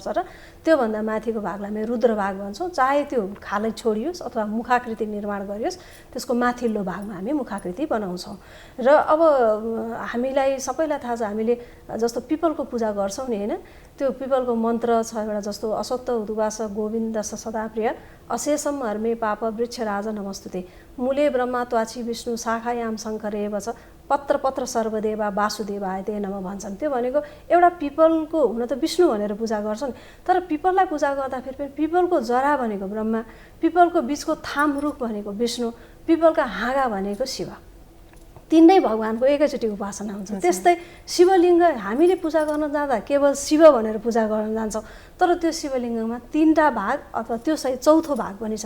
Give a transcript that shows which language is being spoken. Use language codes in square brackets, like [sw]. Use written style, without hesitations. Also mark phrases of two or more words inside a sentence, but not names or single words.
[ne] र त्योभन्दा माथिको भागलाई हामी रुद्र भाग भन्छौँ। चाहे त्यो खालै छोडियोस् अथवा मुखाकृति निर्माण गरियोस्, त्यसको माथिल्लो भागमा हामी मुखाकृति बनाउँछौँ। र अब हामीलाई सबैलाई थाहा छ, हामीले जस्तो पिपलको पूजा गर्छौँ नि होइन? त्यो पिपलको मन्त्र छ एउटा, जस्तो [sa] असत्त उद्वास गोविन्द सदाप्रिय अशेषम हर्मे पाप वृक्षराज नमस्तुते मूले ब्रह्मा त्वाची विष्णु शाखायाम शङ्कर एव छ पत्र पत्र सर्वदेवा वासुदेवाय ते नमः भन्छन्। [ne] त्यो भनेको एउटा पिपलको, हुन त विष्णु भनेर पूजा गर्छन्, तर पिपललाई पूजा गर्दाखेरि पनि पिपलको जरा भनेको ब्रह्मा, पिपलको बिचको थाम रुख भनेको विष्णु, पिपलका हाँगा भनेको शिव। तीनै भगवानको एकैचोटि उपासना हुन्छ। त्यस्तै शिवलिङ्ग हामीले पूजा गर्न जाँदा केवल शिव भनेर पूजा गर्न जान्छौँ, तर त्यो शिवलिङ्गमा 3टा भाग अथवा त्यो सहित 4थो भाग पनि छ।